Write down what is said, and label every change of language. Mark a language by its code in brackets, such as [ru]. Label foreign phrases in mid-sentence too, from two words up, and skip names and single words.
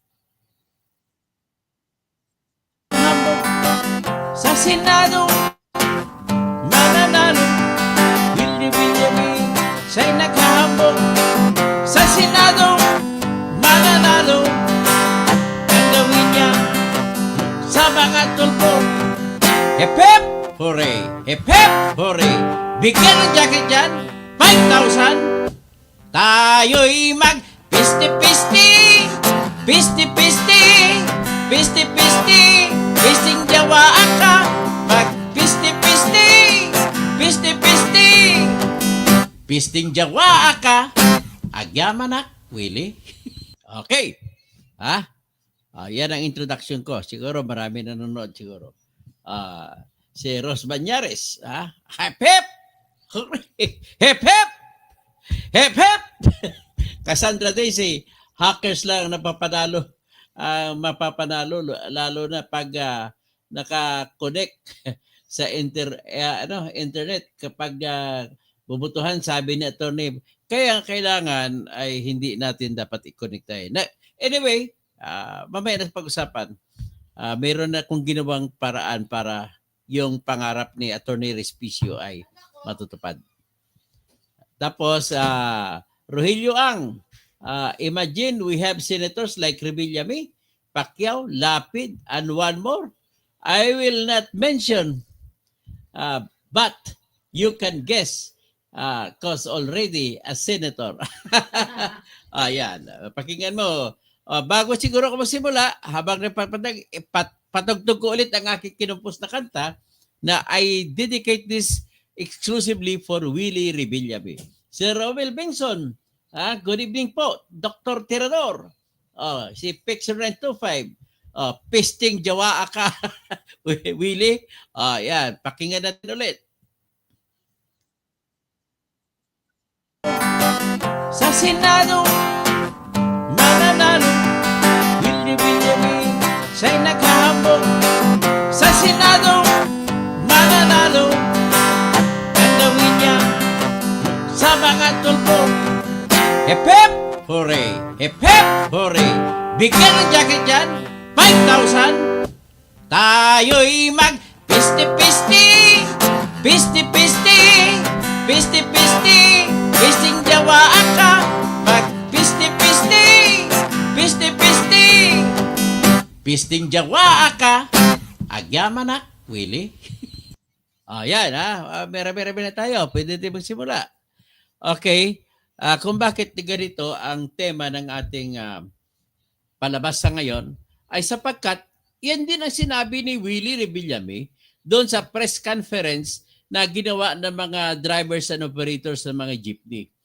[tl] Sa Senado, mananalo, Willie Villame siya'y naghahambog. Sa Senado, mananalo, ang gawin niya sa mga tulpo. [en] Hep hep, hooray! Hep hep, hooray! [tl] Bigyan ng jacket dyan, 5,000. Tayo'y mag-pisti-pisti, pisti-pisti, pisti-pisti, pisting jawaan ka. Mag-pisti-pisti, pisti-pisti, pisting jawaan ka. Agyaman na, Willie. Okay. Yan ang introduction ko. Siguro marami nanonood siguro. Si Ros Banyares. [en] Hep hep! Hep hep! Hep hep! [tl] Cassandra Daisy, hackers lang napapanalo. Mapapanalo lalo na pag naka-connect sa internet kapag bubutuhan, sabi ni attorney. Kaya kailangan ay hindi natin dapat i-connect tayo. Anyway, mamaya na pag-usapan. Mayroon na akong ginawang paraan para yung pangarap ni Attorney Respicio ay matutupad. Tapos, Rogelio Ang, [en] imagine we have senators like Villame, Pacquiao, Lapid, and one more. I will not mention, but you can guess cause already a senator. [tl] Ayan, pakinggan mo. Bago siguro ako magsimula, habang patugtog ko ulit ang aking kinumpos na kanta na [en] I dedicate this exclusively for Willie Villame. [tl] Sir Romel Benson, [en] good evening [tl] po. Dr. Tirador, si Pixel 925, Pisting Jawa ka, Willie. Yan, pakinggan natin ulit. Sa Senado, mananalo, Willie Villame siya'y naghahambog. Sa Senado, mananalo, ang gawin niya sa mga tulpo. [en] Hep hep, hooray! Hep hep, hooray! [tl] Bigyan ng jacket dyan, 5,000. Tayo'y mag-pisti-pisti, pisti-pisti, pisti-pisti, pisting jawaan ka. Mag-pisti-pisti, pisti-pisti, pisting jawaan ka. Agyaman na, Willie. Yan, meron na tayo. Pwede tayo magsimula. Okay. Kung bakit ganito ang tema ng ating palabas sa ngayon ay sapagkat yan din ang sinabi ni Willie Revillame doon sa press conference na ginawa ng mga [en] drivers and operators [tl] ng mga jeepney.